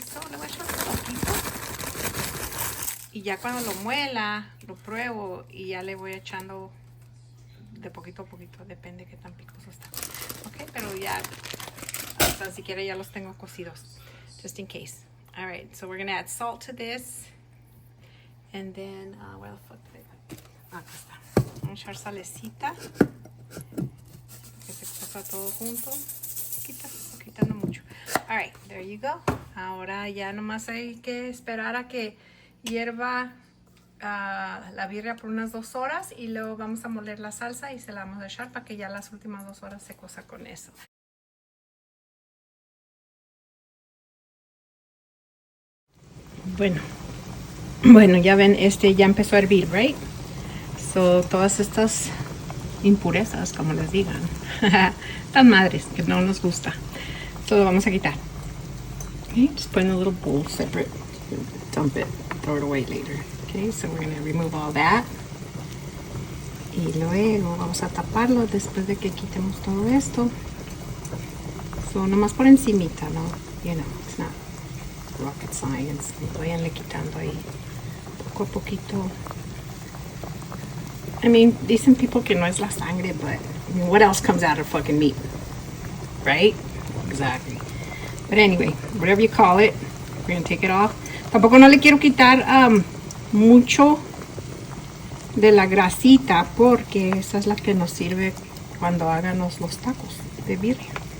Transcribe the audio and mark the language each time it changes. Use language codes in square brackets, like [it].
[es] So le voy a echar un poquito y ya cuando lo muela, lo pruebo y ya le voy echando de poquito a poquito, depende de qué tan picoso está, ok? Pero ya, hasta siquiera ya los tengo cocidos, just in case. [en] All right, so we're gonna add salt to this, and then, what the fuck did I... [es] Acá está. Vamos a echar salecita, que se cosa todo junto, quitando mucho. All right, there you go. Ahora ya nomás hay que esperar a que hierva la birria por unas 2 horas y luego vamos a moler la salsa y se la vamos a echar para que ya las últimas 2 horas se cosa con eso. Bueno, ya ven, ya empezó a hervir, right? So, todas estas impurezas, como les digan, tan madres que no nos gusta. So, lo vamos a quitar. [en] Okay, just put in a little bowl separate. Dump it, throw it away later. Okay, so we're going to remove all that. [es] Y luego vamos a taparlo después de que quitemos todo esto. So, nomás por encimita, ¿no? [en] You know, it's not rocket science. Vayanle quitando ahí poco a poquito. I mean, dicen people que no es la sangre, but I mean, what else comes out of fucking meat? Right? Exactly. But anyway, whatever you call it, we're going to take it off. [es] Tampoco no le quiero quitar mucho de la grasita porque esa es la que nos sirve cuando hagamos los tacos de birria.